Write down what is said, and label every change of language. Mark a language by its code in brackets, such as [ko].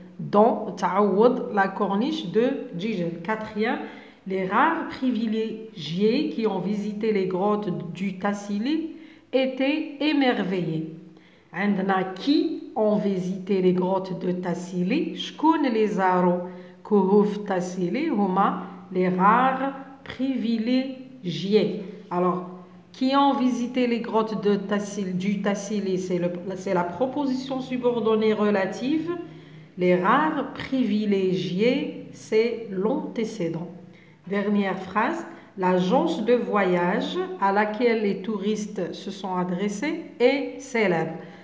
[fr] Dont تعوض la corniche de Gigel. Quatrième, les rares privilégiés qui ont visité les grottes du Tassili étaient émerveillés. عندنا qui ont visité les grottes de Tassili. [ar] شكون اللي زاروا كهوف Tassili هما [fr] les rares privilégiés. Alors, qui ont visité les grottes du Tassili, c'est la proposition subordonnée relative. Les rares privilégiés, c'est l'antécédent. Dernière phrase. L'agence de voyage à laquelle les touristes se sont adressés est célèbre.